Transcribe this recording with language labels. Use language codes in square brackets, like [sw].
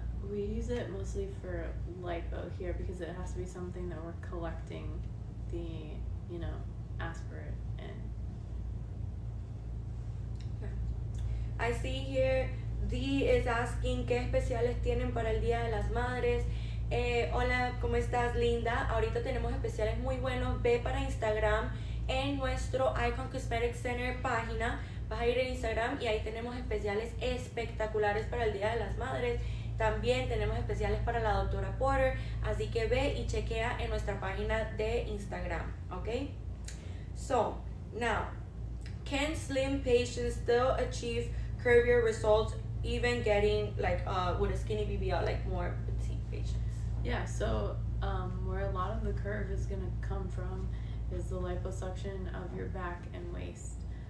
[en] We use it mostly for lipo here because it has to be something that we're collecting the, you know, aspirate in. Okay. I see here, Dee is asking [es] qué especiales tienen para el Día de las Madres. Hola, ¿cómo estás, linda? Ahorita tenemos especiales muy buenos. Ve para Instagram en nuestro Icon Cosmetic Center página. Vas a ir en Instagram y ahí tenemos especiales espectaculares para el Día de las Madres. También tenemos especiales para la doctora Porter, así que ve y chequea en nuestra página de Instagram, ¿ok? [en] So, now, can slim patients still achieve curvier results even getting like with a skinny BBL, like more petite patients? Yeah, so where a lot of the curve is going to come from is the liposuction of your back and waist.